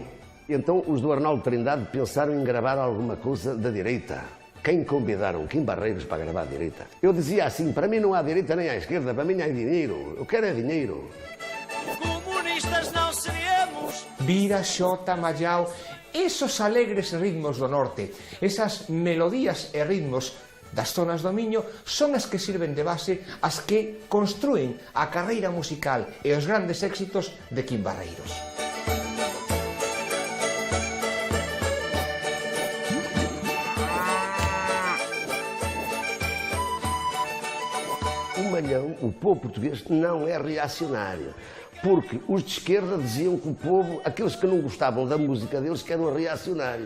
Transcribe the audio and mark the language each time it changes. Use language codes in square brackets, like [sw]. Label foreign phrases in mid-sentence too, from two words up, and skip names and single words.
[pt] Então os do Arnaldo Trindade pensaram em gravar alguma coisa da direita. Quem convidaram? Kim Barreiros para gravar a direita? Eu dizia assim, para mim não há direita nem à esquerda, para mim há dinheiro. Eu quero é dinheiro. Comunistas não seremos. [gl] Vira, xota, mallau, esos alegres ritmos do norte, esas melodías e ritmos das zonas do Miño son as que sirven de base, as que construen a carreira musical e os grandes éxitos de Kim Barreiros. [pt] O Malhão, o povo português, não é reacionário, porque os de esquerda diziam que o povo, aqueles que não gostavam da música deles, que eram reacionários.